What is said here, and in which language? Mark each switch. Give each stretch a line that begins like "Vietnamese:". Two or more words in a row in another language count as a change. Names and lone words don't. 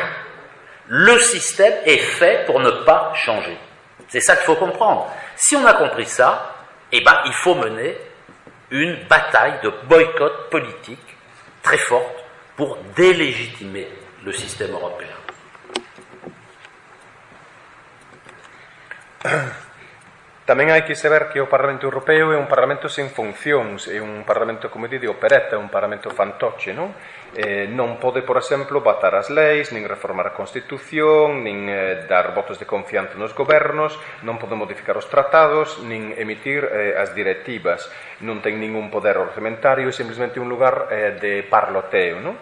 French: Le système est fait pour ne pas changer. C'est ça qu'il faut comprendre. Si on a compris ça, eh ben, il faut mener une bataille de boycott politique très forte pour délégitimer le système européen.
Galician: Tamén hai que saber que o Parlamento Europeo é un Parlamento sen funcións, é un Parlamento, como di, de operetta, é un Parlamento fantoche, non? Non pode, por exemplo, batar as leis, nin reformar a Constitución, nin dar votos de confianza nos gobernos, non pode modificar os tratados, nin emitir as directivas, non ten ningún poder orzamentario, é simplesmente un lugar de parloteo, non?